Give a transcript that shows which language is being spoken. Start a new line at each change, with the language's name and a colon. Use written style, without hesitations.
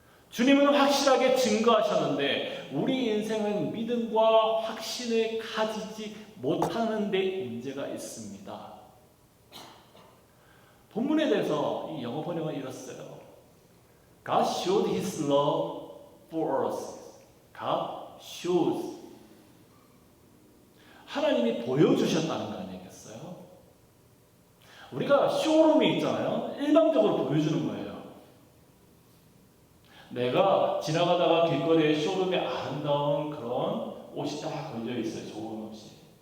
Korean: 주님은 확실하게 증거하셨는데 우리 인생은 믿음과 확신을 가지지 못하는 데 문제가 있습니다. 본문에 대해서 이 영어 번역은 이렇어요.
English: God showed His love for us. God shows.
Korean: 하나님이 보여주셨다는 거 아니겠어요? 우리가 쇼룸이 있잖아요. 일방적으로 보여주는 거예요. 내가 지나가다가 길거리에 쇼룸에 아름다운 그런 옷이 딱 걸려 있어요. 좋은 옷이.